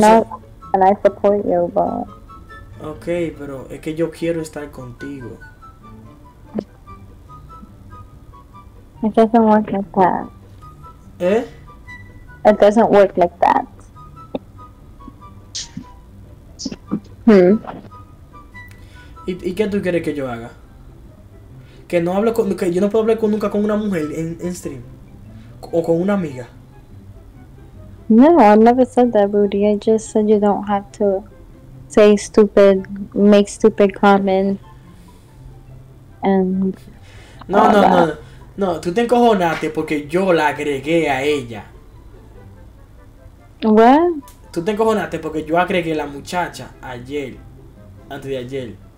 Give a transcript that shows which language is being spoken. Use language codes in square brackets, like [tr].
[en] you know, and I support you, but. [es] Okay, pero es que yo quiero estar contigo. [en] It doesn't work like that. It doesn't work like that. [es] ¿Y qué tú quieres que yo haga? Que no hable que yo no puedo hablar nunca con una mujer en stream o con una amiga. [en] No, I never said that, Rudy. I just said you don't have to say stupid, make stupid comments, and [es] no, tú te encojonaste porque yo la agregué a ella. [en] What? [es] Tú te encojonaste porque yo agregué a la muchacha ayer, antes de ayer.